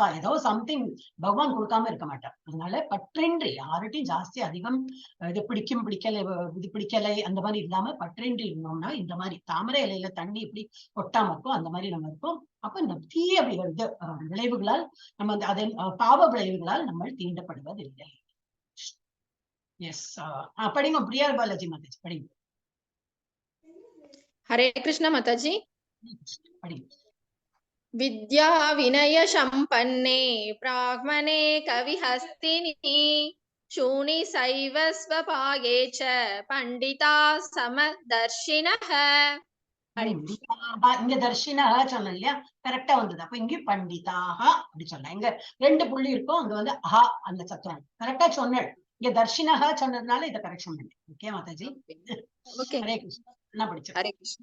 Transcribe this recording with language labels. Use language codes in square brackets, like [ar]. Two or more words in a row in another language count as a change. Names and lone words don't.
[ta] ஏதோ சம்திங் பகவான் கொடுக்காம இருக்க மாட்டார். அதனால பற்றின்றி யார்கிட்டையும் ஜாஸ்தி அதிகம் இது பிடிக்கலை அந்த மாதிரி இல்லாம பற்றின்றி இருந்தோம்னா இந்த மாதிரி தாமரை இலையில தண்ணி எப்படி கொட்டாம இருக்கும் அந்த மாதிரி நம்ம இருக்கும். அப்ப இந்த தீய விளைவுகளால் நம்ம அதன் பாவ விளைவுகளால் நம்ம தீண்டப்படுவதில்லை. எஸ். படிங்க பிரியா பாலாஜி மாதாஜி, படிங்க. ஹரே கிருஷ்ண மாதாஜி. படிங்க. [sa] विद्या विनय संपन्ने ब्राह्मणे कविहस्तिनि शूनि सैव स्वभागे च पंडिता समदर्शिनः. [ta] இங்க தர்ஷினஹ சொன்னோம் இல்லையா, கரெக்டா வந்தது. அப்ப இங்க பண்டிதாக அப்படி சொன்ன. இங்க 2 புள்ளி இருக்கும், அங்க அஹா அந்த சத்தம் கரெக்டா சொன்னேன். இங்க தர்ஷினஹ சொன்னதுனால இதை கரெக்ஷன் பண்ணேன். ஓகே மாதாஜி. ஹரே கிருஷ்ணா. என்ன படிச்சோம்? ஹரே கிருஷ்ணா.